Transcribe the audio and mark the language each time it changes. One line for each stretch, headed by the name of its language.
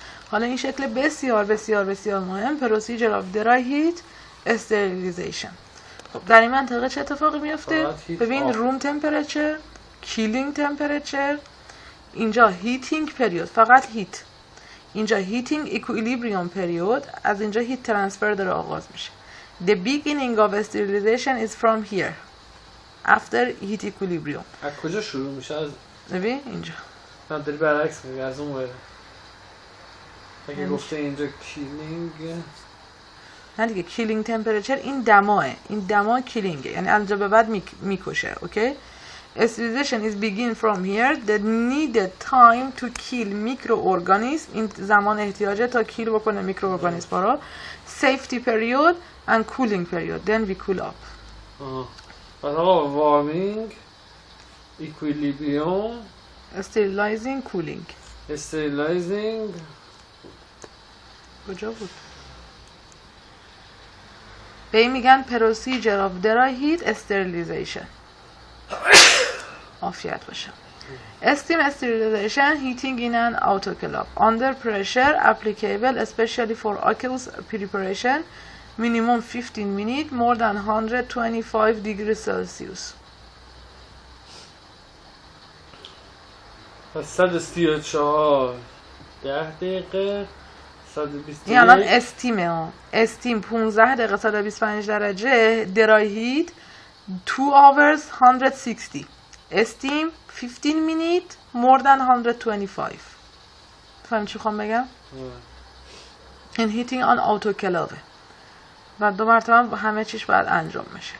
Persian: حالا این شکل بسیار بسیار بسیار مهم procedure of dry heat sterilization. خب در این منطقه چه اتفاقی میفته؟ ببین room temperature، killing temperature، اینجا heating period فقط heat، اینجا heating equilibrium period، از اینجا heat transfer داره آغاز میشه.
English: The beginning of sterilization is from here after heat equilibrium.
Persian: از کجا شروع میشه؟ از ببین اینجا. نه داری برعکس میگی از اون ور. اگه گفته اینجا killing نه دیگه killing temperature این دماه، این دما کیلینگه، یعنی از اینجا به بعد میکشه. اوکی.
English: Sterilization is begin from here.
Persian: The needed time to kill microorganisms این زمان احتیاجه تا کیل بکنه میکروارگانیسم ها.
English: Safety period and cooling period. Then we cool up.
Persian: بعد آقا warming, equilibrium,
English: sterilizing, cooling. sterilizing
Persian: کجا بود؟ به این میگن procedure of dry heat sterilization.
English: عافیت باشه. Steam sterilization heating in an autoclave under pressure applicable especially for aqueous preparation minimum 15 minutes more than 125 degrees Celsius.
Persian: پس 134 10 دقیقه 120 این الان استیمه ها.
English: Steam 15 دقیقه 125 درجه dry heat 2 hours 160 steam 15 minutes more than 125.
Persian: فهم چی خوام بگم؟ این heating on autoclave و 2 مرتبه همه چیش باید انجام بشه.